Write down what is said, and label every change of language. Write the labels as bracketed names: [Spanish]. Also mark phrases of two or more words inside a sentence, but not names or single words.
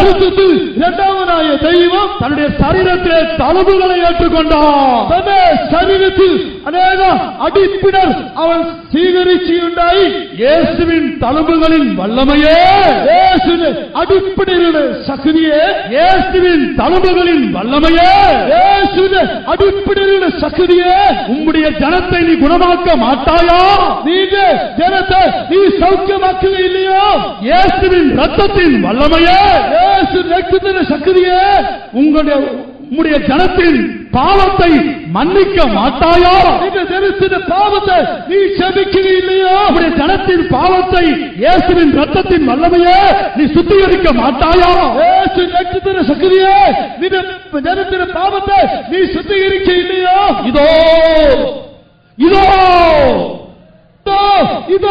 [Malayalam] രണ്ടാമനായ ദൈവം [Tamil] தன்னுடைய சரீரத்திலே தழும்புகளை ஏற்றுக்கொண்டார். [Malayalam] തന്റെ ശരീരത്തിൽ അനേക അടിപ്പിടൽ അവൻ സ്വീകരിച്ചുണ്ടായി. [Tamil] இயேசுவின் தழும்புகளின் வல்லமையே, [Malayalam] യേശുവിന്റെ അടിപ്പിടലുടെ ശക്തിയെ, [Tamil] இயேசுவின் தழும்புகளின் வல்லமையே, [Malayalam] യേശുവിന്റെ അടിപ്പിടലുടെ ശക്തിയെ [Tamil] உம்முடைய ஜனத்தை நீ குணமாக்க மாட்டாயா? [Malayalam] നിന്റെ ജനത്തെ നീ സൗഖ്യമാക്കുകയില്ലയോ? [Tamil] இயேசுவின் ரத்தத்தின் வல்லமையே, [Malayalam] യേശു രക്തത്തിന്റെ ശക്തിയെ [Tamil] உம்முடைய ஜனத்தின் பாவத்தை மன்னிக்க மாட்டாயா? [Malayalam] നിന്റെ ജനത്തിന്റെ പാപത്തെ നീ ക്ഷമിക്കുകയില്ലയോ? [Tamil] உடைய ஜனத்தின் பாவத்தை இயேசுவின் ரத்தத்தின் வல்லமையே நீ சுத்திகரிக்க மாட்டாயா? இயேசு ரத்தத்தின் சக்தியே நித ஜனத்தின் பாவத்தை நீ சுத்திகரிக்க இல்லையா? இதோ இதோ இதோ இதோ